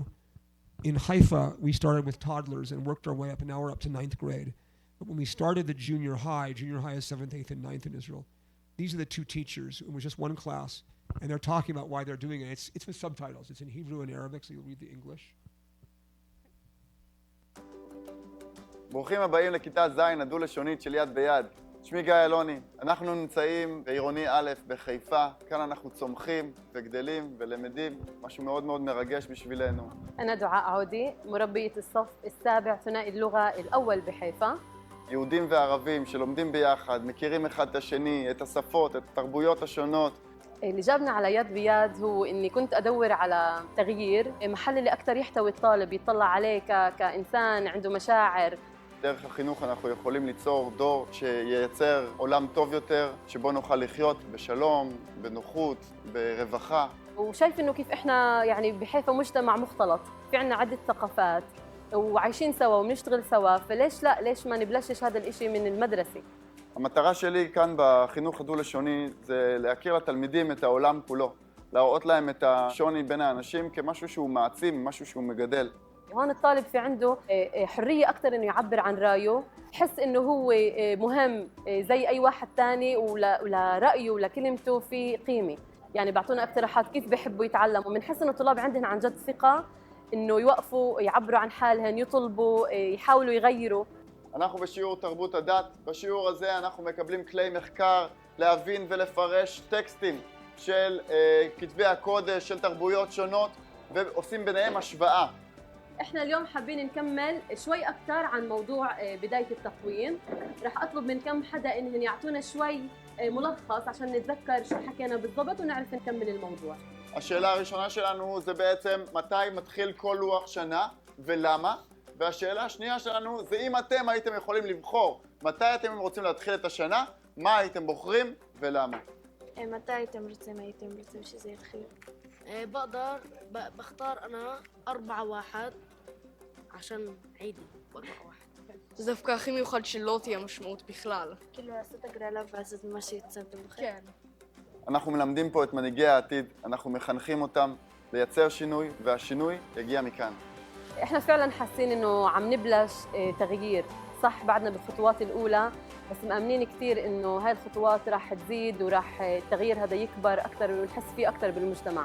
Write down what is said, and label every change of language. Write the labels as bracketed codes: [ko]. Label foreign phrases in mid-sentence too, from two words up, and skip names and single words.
[en] In Haifa, we started with toddlers and worked our way up, and now we're up to 9th grade. But when we started the junior high is 7th, 8th, and 9th in Israel. These are the two teachers. It was just one class, and they're talking about why they're doing it. It's with subtitles. It's in Hebrew and Arabic, so you'll read the English. [he] ברוכים הבאים לכיתה ז' הדו-לשונית של יד ביד. שמי גיא אלוני. אנחנו נמצאים בעירוני א' בחיפה. כאן אנחנו צומחים וגדלים ולמדים, משהו מאוד מאוד מרגש בשבילנו. [ar] أنا دعاء عودي مربية الصف السابع ثنائي اللغة الأول بحيفا. [he] יהודים וערבים שלומדים ביחד, מכירים אחד את השני, את השפות, את התרבויות השונות. [ar] اللي جابنا على يد بيد هو إني كنت أدور على تغيير، محل اللي أكثر يحتوي الطالب يطلع عليه كإنسان عنده مشاعر. [he] דרך החינוך אנחנו יכולים ליצור דור שייצר עולם טוב יותר, שבו נוכל לחיות בשלום, בנוחות, ברווחה. [ar] وشايف إنه كيف إحنا بحيفا مجتمع مختلط، في عنا عدة ثقافات وعايشين سوا وبنشتغل سوا، فليش لا؟ ليش ما نبلشش هذا الإشي من المدرسة؟ [he] המטרה שלי כאן בחינוך הדו-לשוני זה להכיר לתלמידים את העולם כולו, להראות להם את השוני בין האנשים כמשהו שהוא מעצים, משהו שהוא מגדל. [ar] هون الطالب في عنده حرية أكثر إنه يعبر عن رأيه، يحس إنه هو مهم زي أي واحد تاني، ولرأيه ولكلمته في قيمة. بعطونا اقتراحات كيف بيحبوا يتعلموا، وبنحس إنه الطلاب عندهم عن جد ثقة إنه يوقفوا يعبروا عن حالهم، يطلبوا، يحاولوا يغيروا. [he] אנחנו בשיעור תרבות הדת. בשיעור הזה אנחנו מקבלים כלי מחקר להבין ולפרש טקסטים של כתבי הקודש, של תרבויות שונות, ועושים ביניהם השוואה. [ar] احنا اليوم حابين نكمل شوي اكثر عن موضوع بدايه التقويم. رح اطلب من كم حدا انهم يعطونا شوي ملخص عشان نتذكر شو حكينا بالضبط ونعرف نكمل الموضوع. [he] השאלה הראשונה שלנו זה בעצם מתי מתחיל כל לוח שנה ולמה, והשאלה השנייה שלנו זה אם אתם הייתם יכולים לבחור מתי אתם רוצים להתחיל את השנה, מה הייתם בוחרים ולמה. [ar] متى يتم رسم شيء زي الخير؟ بقدر بختار أنا 4-1 عشان عيدي 4-1. [he] דווקא הכי מיוחד שלא תהיה משמעות בכלל. כאילו לעשות הגרלה ואז את מה שהצמתם בכם? כן. אנחנו מלמדים פה את מנהיגי העתיד, אנחנו מחנכים אותם לייצר שינוי, והשינוי יגיע מכאן. [ar] احنا فعلا حاسين انه عم نبلش تغيير، صح بعدنا بالخطوات الاولى بس مأمنين كثير انه هاي الخطوات راح تزيد وراح التغيير هذا يكبر اكثر ونحس فيه اكثر بالمجتمع.